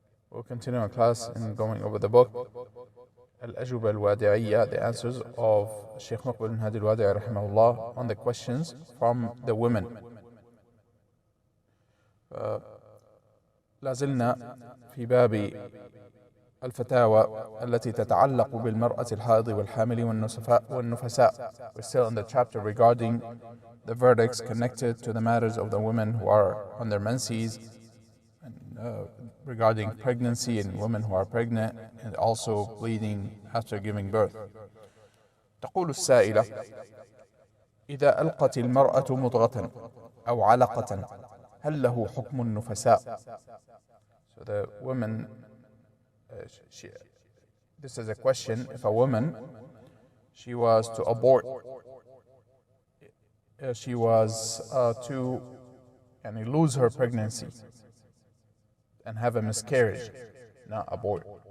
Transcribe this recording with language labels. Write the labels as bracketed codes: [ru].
[en] We'll continue our class in going over the book al-Ajubah al-Wadi'iyya, the answers of Sheikh Muqbil and Hadi al-Wad'i rahimahullah on the questions from the women. [ar] لازلنا في باب الفتاوى التي تتعلق بالمرأة الحائض والحامل والنفساء. [en] We're still in the chapter regarding the verdicts connected to the matters of the women who are on their menses, and regarding pregnancy and women who are pregnant and also bleeding after giving birth. [ar] تقول السائلة: إذا ألقت المرأة مضغة أو علقة هل له حكم النفساء؟ [en] So the woman, this is a question. If a woman, she was to abort, she was to lose her pregnancy and have a miscarriage, not abort.